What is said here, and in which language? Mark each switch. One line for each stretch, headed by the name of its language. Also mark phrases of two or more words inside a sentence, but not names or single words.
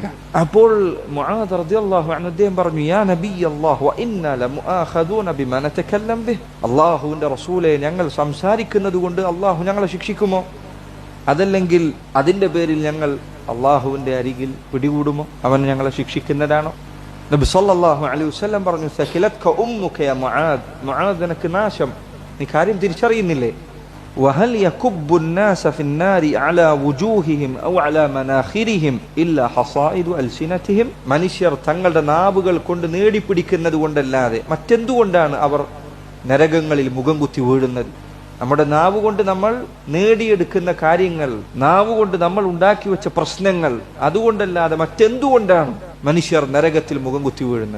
Malayalam: അപ്പോൾ മുആദ്
Arabic: رضي الله عنه
Malayalam: അദ്ദേഹം പറഞ്ഞു,
Arabic: يا نبي الله وإنا لمؤاخذون بما نتكلم به,
Malayalam: അല്ലാഹുവിന്റെ റസൂലേ, ഞങ്ങൾ സംസാരിക്കുന്നത് കൊണ്ട് അല്ലാഹു ഞങ്ങളെ ശിക്ഷിക്കുമോ? അതല്ലെങ്കിൽ അതിന്റെ പേരിൽ ഞങ്ങൾ അല്ലാഹുവിന്റെ അരികിൽ പിടികൂടുമോ? അവൻ ഞങ്ങളെ ശിക്ഷിക്കുന്നതാണോ? നബി
Arabic: صلى الله عليه وسلم
Malayalam: പറഞ്ഞു,
Arabic: ثكلتك أمك يا معاذ,
Malayalam: മുആദ് നിനക്ക് നാശം, നീ കാര്യം തിരിച്ചറിയുന്നില്ലേ?
Arabic: وهل يكب الناس في النار على وجوههم او على مناخرهم الا حصائد السنتهم,
Malayalam: മനുഷ്യർ തങ്ങളുടെ നാവുകൾ കൊണ്ട് നേടിപ്പിടിക്കുന്നത് കൊണ്ടല്ലാതെ മറ്റെന്തുകൊണ്ടാണ് അവർ നരകങ്ങളിൽ മുഖം കുത്തി വീഴുന്നത്? നമ്മുടെ നാവ് കൊണ്ട് നമ്മൾ നേടിയെടുക്കുന്ന കാര്യങ്ങൾ, നാവ് കൊണ്ട് നമ്മൾ ഉണ്ടാക്കി വെച്ച പ്രശ്നങ്ങൾ, അതുകൊണ്ടല്ലാതെ മറ്റെന്തുകൊണ്ടാണ് മനുഷ്യർ നരകത്തിൽ മുഖം കുത്തി വീഴുന്നത്?